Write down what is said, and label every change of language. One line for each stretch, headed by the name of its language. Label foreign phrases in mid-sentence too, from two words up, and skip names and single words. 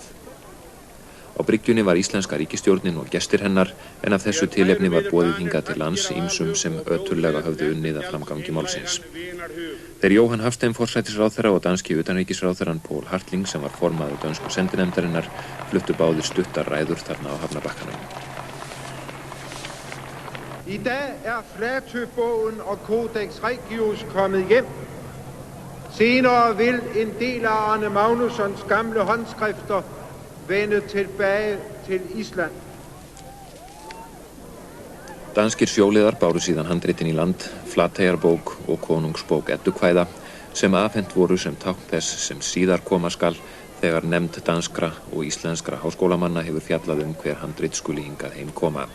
Icelandic: Á bryggjunni var íslenska ríkisstjórnin og gestir hennar en af þessu tilefni var boðið hingað til lands ýmsum sem ötullega höfðu unnið að framgangi málsins. Þeir Jóhann Hafstein forsætisráðherra og danski utanríkisráðherrann Poul Hartling sem var formaður dönsku sendinefndarinnar fluttu báðir stuttar ræður þarna á hafnarbakkanum.
Danish: I dag Flatøbogen og Codex Regius kommet hjem. Senere vil en del af Arne Magnussons gamle håndskrifter vende tilbage til Ísland.
Icelandic: Danskir sjóliðar báru síðan handritin í land, Flateyjarbók og Konungsbók Eddukvæða sem afhent voru sem tákn þess sem síðar koma skal þegar nefnd danskra og íslenskra háskólamanna hefur fjallað hver handrit skuli hingað heim koma.